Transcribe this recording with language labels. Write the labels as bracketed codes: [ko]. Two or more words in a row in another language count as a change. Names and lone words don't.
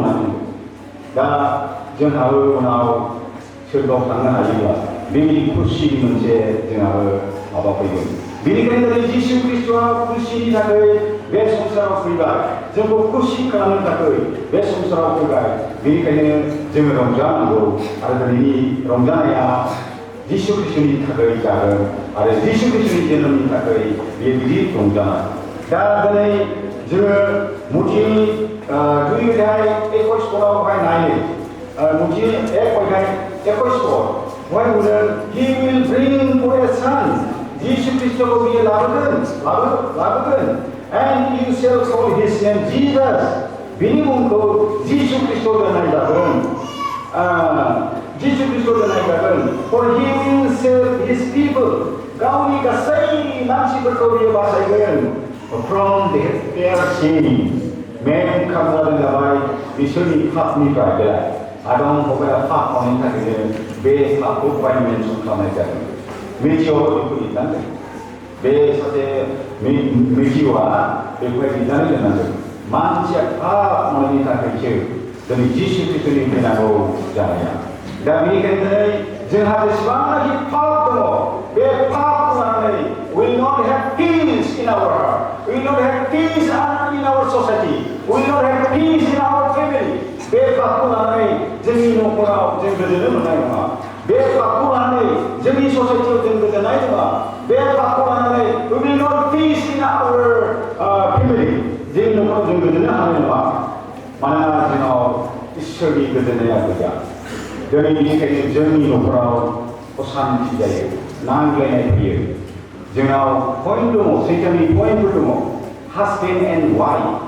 [brx] होननानै दा जोंहाबो उनाव सोरगोआव थांनो हायोब्ला बेबायदि खुसिनि मोनसे जोंहाबो माबा फैगोन बेनिखायनो जिसु ख्रिस्ट'आ खुसिनि थाखाय बे संसाराव फैबाय जोंखौ खुसि खालामनो थाखाय बे संसाराव फैबाय बेनिखायनो जोङो रंजानांगौ आरो दिनैनि रंजानाया जिसु ख्रिस्ट'नि थाखाय जागोन आरो जिसु ख्रिस्ट'नि जोनोमनि थाखाय बेयो गिदिर रंजानाय दा दिनै जोङो मुथिनि 2:21 नायो मुथिनि 1:21 बहाय बुंदों [en] he will bring forth a son [brx] जिसु ख्रिस्ट'खौ बियो लाबोगोन [en] and you shall call his name Jesus [brx] बिनि मुंखौ जिसु ख्रिस्ट' दोननाय जागोन जिसु ख्रिस्ट' दोननाय जागोन [en] for he will save his people [brx] गावनि गासै मानसिफोरखौ बियो बासायगोन [en] from their sin [brx] मेन खालामना जाबाय बिसोरनि पापनिफ्राय बे आदम हौवाया पाप मावनायनि थाखायनो बे पापखौ मेनसन खालामनाय जादों मेथियाव बेखौ लिरनांगोन बे सासे मेथिय'आ बेखौहाय लिरनानै दोननांगोन मानसिया पाप मावनायनि थाखायसो दिनै जिसु ख्रिस्ट'नि फैनांगौ जानाया दा बेनिखायनो दिनै जोंहा जेसेबांनाखि पाप दङ बे पापखौ लानानै [en] will not have peace in our heart will not have peace in our society will not have peace in our family बे [brx] पापखौ लानानै जोंनि न'खराव जों गोजोननो मोननाय नङा बे पापखौ लानानै जोंनि ससाइटियाव जों गोजोननाय नङा बे पापखौ लानानै [en] we will not peace in our family [brx] जोंनि न'खराव जों गोजोननो हानाय नङा मानोना जोंनाव इसोरनि गोजोननाया गैया दिनै बेनिखायनो जोंनि न'खराव असान्ति जायो नांज्लायनाय फैयो जोंनाव पइन्ट दङ सैथोनि पइन्टफोर दङ [en] husband and wife